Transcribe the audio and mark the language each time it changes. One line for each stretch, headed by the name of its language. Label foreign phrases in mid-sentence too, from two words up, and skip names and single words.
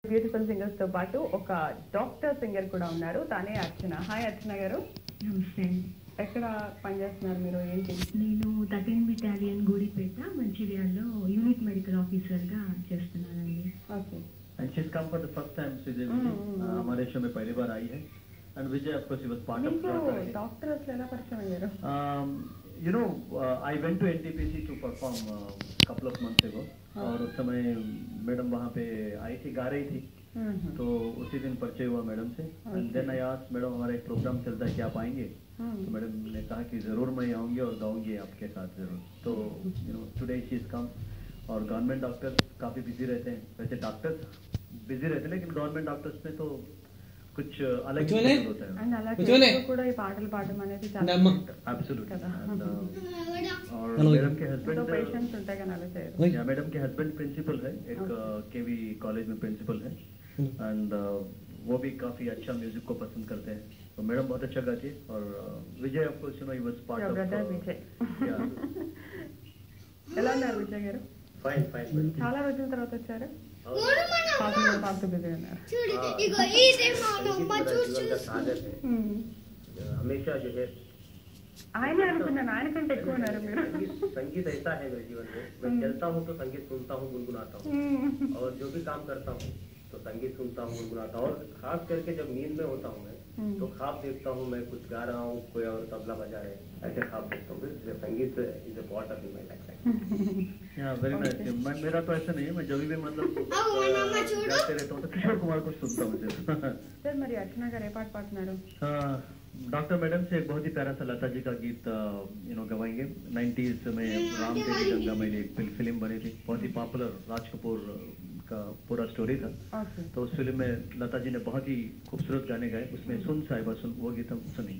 English: beautiful singers
Telugu: తో పాటు ఒక
English: doctor singer
Telugu: కూడా ఉన్నారు. తానే అర్చన. హాయ్ అర్చన గారు. నమస్తే. ఎక్కడ పనిచేస్తున్నారు మీరు? ఏంటి? నేను 13 బెటాలియన్ గూడిపేట మంచిర్యాలలో
English: unit medical officer
Telugu: గా చేస్తున్నానండి. ఓకే.
English: And she's come for the first time.
Hindi: हमारे शो में पहली बार आई है.
English: And Vijay, of course, he was part of the
Telugu: డాక్టర్ అసలు ఎలా పరిచయం అయ్యారు?
English: You know, I went to NTPC to perform couple of months ago.
Hindi: और उस समय मैडम वहाँ पे आई थी, गा रही थी. तो उसी दिन परिचय हुआ मैडम से.
English: And then I asked,
Hindi: मैडम हमारा एक प्रोग्राम चलता है, क्या आप आएंगे? तो मैडम ने कहा कि जरूर मैं आऊँगी और गाऊंगी आपके साथ जरूर. तो you know, today she has come. और
English: government doctors
Hindi: काफ़ी बिजी रहते हैं. वैसे
English: doctors busy
Hindi: रहते हैं, लेकिन
English: government doctors
Hindi: में तो कुछ अलग ही होता है.
Telugu: అండ్ అలా కూడా ఈ పాటలు పాడడం అనేది చాలా
English: Absolutely.
Hindi: और तो मैडम के हस्बैंड
Telugu: పేషెంట్స్ ఉంటాయి కానీ అలా చేయరు.
Hindi: या मैडम के हस्बैंड प्रिंसिपल है, एक केवी कॉलेज में प्रिंसिपल है. एंड वो भी काफ़ी अच्छा म्यूजिक को पसंद करते हैं. तो मैडम बहुत अच्छा गाती है. और विजय
English: of course you know he was part of
Telugu: విజయ్. ఎలా ఉన్నారు విజయ్ గారు?
English: fine fine.
Telugu: చాలా రోజుల తర్వాత వచ్చారు. పాటలు బిజీ ఉన్నారు.
Hindi: हमेशा जो है
Telugu: ఆయన అనుకున్నాను, ఆయన కంటే ఎక్కువ ఉన్నారు మీరు.
Hindi: संगीत ऐसा है मेरे जीवन में, मैं चलता हूँ तो संगीत सुनता हूँ, गुनगुनाता हूँ. और जो भी काम करता हूँ तो संगीत सुनता हूँ, गुनगुनाता हूँ. और खास करके जब नींद में होता हूँ मैं तो ख्वाब देखता हूँ मैं कुछ गा रहा हूँ, कोई और तबला बजा रहे हैं, ऐसे ख्वाब देखता हूँ.
English: संगीत is a part of my life. very nice.
Hindi: मेरा तो ऐसा नहीं है, मैं जब भी मतलब गाते रहता हूँ तो किशोर कुमार को सुनता हूँ.
Telugu: సార్ మరి అర్చన గారు ఏ పాట పాడుతున్నారు?
Hindi: डॉक्टर मैडम से एक बहुत ही प्यारा सा लता जी का गीत
English: you know
Hindi: गवाएंगे. 90s में राम तेरी गंगा में एक फिल्म बनी थी, बहुत ही पॉपुलर. राज कपूर का पूरा स्टोरी था. तो उस फिल्म में लता जी ने बहुत ही खूबसूरत गाने गाए. उसमें सुन साहिबा सुन, वो गीत हम सुनेंगे.